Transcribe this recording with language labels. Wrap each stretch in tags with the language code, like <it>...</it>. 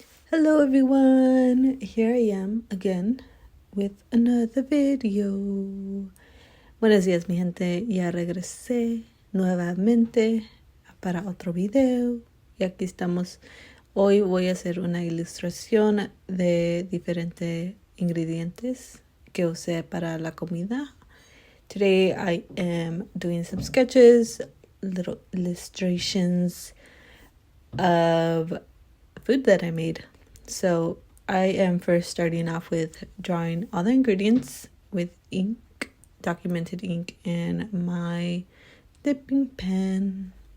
<en>Hello everyone, here I am again with another video.</en> <es>Buenos días mi gente, ya regresé nuevamente para otro video y aquí estamos. Hoy voy a hacer una ilustración de diferentes ingredientes que usé para la comida.</es> <en>Today I am doing some sketches, little illustrations of food that I made. So I am first starting off with drawing all the ingredients with ink, documented ink, and my dipping pen.</en>